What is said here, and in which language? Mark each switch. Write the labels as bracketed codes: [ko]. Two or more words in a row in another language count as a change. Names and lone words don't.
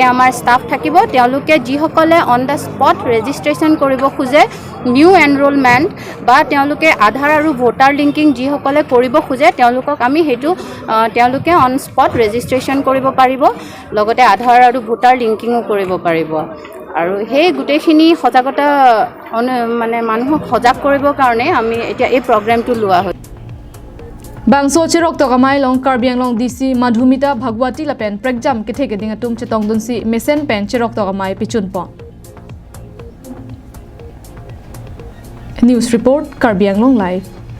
[as] আমাৰ ষ্টাফ থাকিব তেওঁলোকে যিসকলে [en] on the spot registration [as] কৰিব খোজে [en] new enrollment [as] বা তেওঁলোকে আধাৰ আৰু ভোটাৰ লিংকিং যিসকলে কৰিব খোজে তেওঁলোকক আমি সেইটো তেওঁলোকে [en] on spot registration [as] কৰিব পাৰিব লগতে আধাৰ আৰু ভোটাৰ লিংকিঙো কৰিব পাৰিব আৰু সেই গোটেইখিনি সজাগতা মানে মানুহক সজাগ কৰিবৰ কাৰণে আমি এতিয়া এই প্ৰগ্ৰামটো লোৱা হয় [mjw] Bangso cheroktok amai long Karbi Anglong DC Madhumita Bhagwati lapen Pregjam ketheke dingatum chetong dunsi mesen pen cheroktok amai pichun pon [en] News report [mjw] Karbi Anglong live